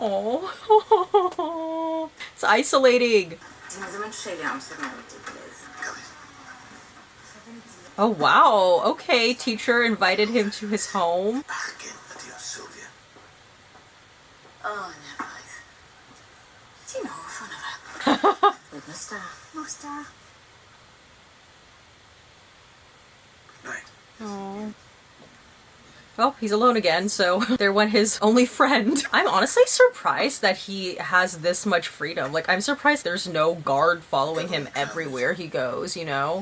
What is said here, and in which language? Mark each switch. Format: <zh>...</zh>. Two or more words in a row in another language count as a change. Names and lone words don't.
<en>Oh, it's isolating. Oh wow, okay, teacher invited him to his home. Back again, adieu, Sylvia. Oh, never mind.</en> <cy>Ti'n hoff o'n fe?</cy> <en>With Mr. Mr. Night. Oh. Well, he's alone again, so there went his only friend. I'm honestly surprised that he has this much freedom. Like, I'm surprised there's no guard following him everywhere he goes, you know?</en>